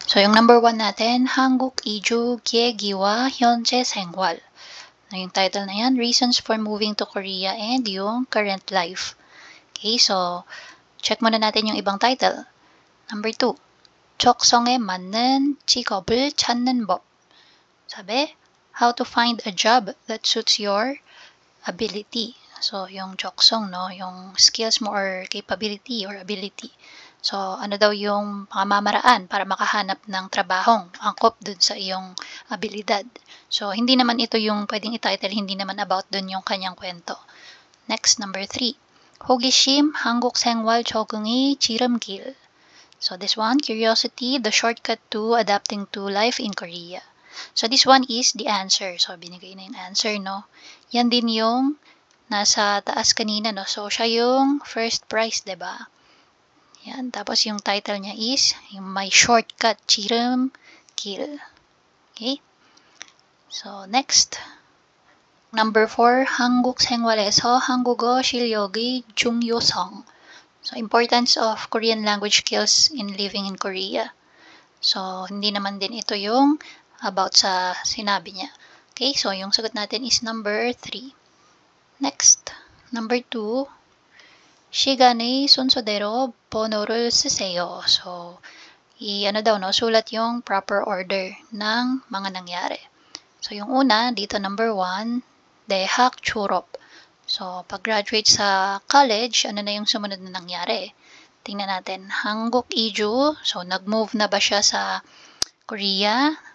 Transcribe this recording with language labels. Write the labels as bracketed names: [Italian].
[Filipino] So, yung number 1 natin, [Korean] 한국 이주 계기와 현재 생활. [Filipino] Yung title na yan, [English] Reasons for Moving to Korea and yung Current Life. Okay, so, check [Filipino] muna natin yung ibang [English] title. Number 2. [Korean] 적성에 맞는 직업을 찾는 법. [English] sabi, how to find a job that suits your ability. So, yung joksong, no? Yung skills mo or capability or ability. [Filipino] So, ano daw yung pamamaraan para makahanap ng trabahong angkop dun sa iyong abilidad. So, hindi naman ito yung pwedeng ititle, hindi naman about dun yung kanyang kwento. Next, number 3. [Korean] 호기심, 한국 생활 적응이 지름길. [English] So, this one, curiosity, the shortcut to adapting to life in Korea. So, this one is the answer. [Filipino] So, binigay na yung answer, no? Yan din yung nasa taas kanina, no? So, siya yung first prize, diba? Yan. Tapos, yung title niya is, yung My Shortcut, Chiram Kill. Okay? So, next. [English] Number 4, [Korean] 한국 생활에서 한국어 실력의 중요성. [English] So, importance of Korean language skills in living in Korea. [Filipino] So, hindi naman din ito yung about sa sinabi niya. Okay? So, yung sagot natin is number 3. [English] Next, number 2, [Korean] 시간의 순서대로 번호를 쓰세요. [Filipino] So, sulat yung proper order ng mga nangyari. So, yung una, dito number 1, [Korean] 대학 졸업. [Filipino] So, pag-graduate sa college, ano na yung sumunod na nangyari? Tingnan natin, [Korean] 한국 이주. [Filipino] So, nag-move na ba siya sa Korea?